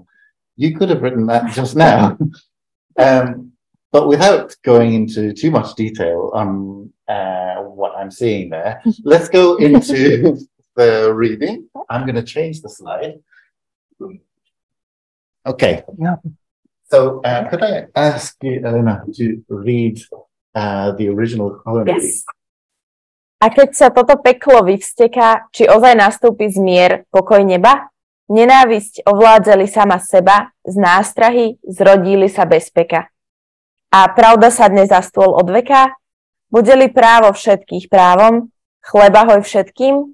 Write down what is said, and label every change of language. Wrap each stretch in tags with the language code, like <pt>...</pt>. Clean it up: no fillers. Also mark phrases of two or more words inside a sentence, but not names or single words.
<en>You could have written that just now. But without going into too much detail on what I'm seeing there, let's go into the reading. I'm going to change the slide. Okay. Yeah. So could I ask you, Elena, to read the original poem? Yes.</en> <sk>A keď sa toto peklo vyvsteká, či ozaj nastúpi zmier, pokoj neba? Nenávisť ovládzali sama seba, z nástrahy zrodili sa bezpeka. A pravda sadne za stôl od veka? Bude-li právo všetkých právom, chleba hoj všetkým?</sk>